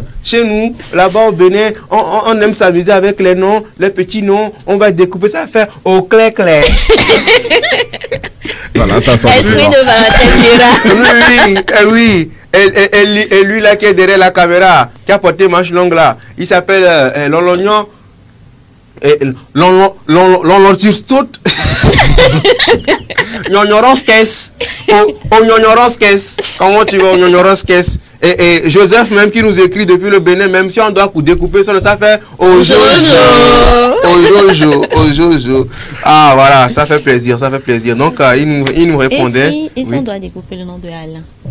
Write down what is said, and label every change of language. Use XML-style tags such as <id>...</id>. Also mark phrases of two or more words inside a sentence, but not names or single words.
<fr>Chez nous, là-bas au Bénin, on aime s'amuser avec les noms, les petits noms. On va découper ça, faire au clair-clair. Voilà, t'as senti. Esprit de Valentin. Oui. Et lui là qui est derrière la caméra, qui a porté manche longue là, il s'appelle Lolognon. Lolonturstout. Nyonyoronskes. Nyonyoronskes. Comment tu vas, Nyonyoronskes? Et Joseph même qui nous écrit depuis le Bénin, même si on doit découper ça, ça fait Ojojo. Ah voilà, ça fait plaisir, ça fait plaisir. Donc il nous répondait. Et si on doit découper le nom de Alain?</fr>